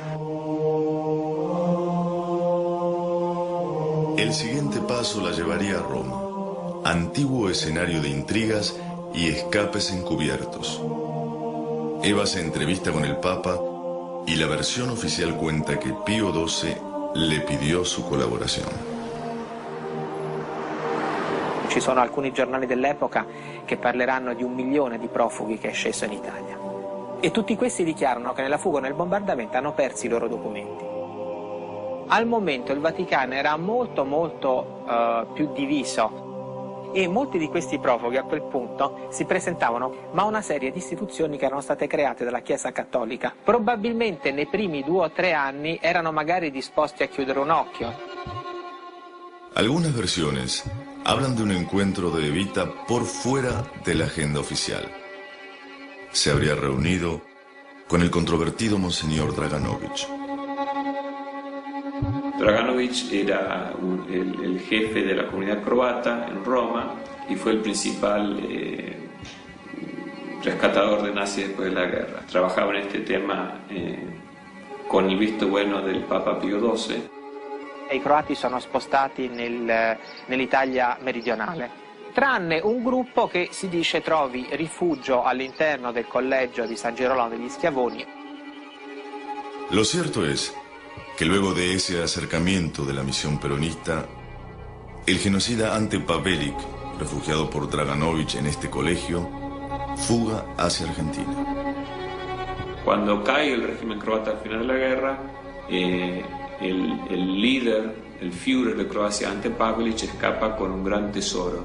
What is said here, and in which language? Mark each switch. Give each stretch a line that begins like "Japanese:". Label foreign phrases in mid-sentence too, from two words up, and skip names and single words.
Spanish: El siguiente paso la llevaría a Roma, antiguo escenario de intrigas y escapes encubiertos. Eva se entrevista con el Papa y la versión oficial cuenta que Pío XII le pidió su colaboración.
Italian: Ci sono alcuni giornali dell'epoca che parleranno di 1 milione di profughi che è sceso in Italia. E tutti questi dichiarano che nella fuga o nel bombardamento hanno perso i loro documenti. Al momento il Vaticano era molto più diviso e molti di questi profughi a quel punto si presentavano a una serie di istituzioni che erano state create dalla Chiesa Cattolica. Probabilmente nei primi 2 o 3 anni erano magari disposti a chiudere un occhio.
Spanish: Algunas versiones hablan de un encuentro de Evita por fuera de la agenda oficial. Se habría reunido con el controvertido Monseñor Draganovich. Draganovich era el jefe de la comunidad croata en Roma y fue el principal rescatador de nazis después de la guerra. Trabajaba en este tema con il visto bueno del Papa Pio XII.
Italian: I croati sono spostati nell'Italia meridionale, tranne un gruppo che si dice trovi rifugio all'interno del collegio di San Girolamo degli Schiavoni.
Spanish: Lo cierto es que luego de ese acercamiento de la misión peronista, el genocida Ante Pavelić, refugiado por Draganovich en este colegio, fuga hacia Argentina. Cuando cae el régimen croata al final de la guerra, el líder, el Führer de Croacia, Ante Pavelić, escapa con un gran tesoro.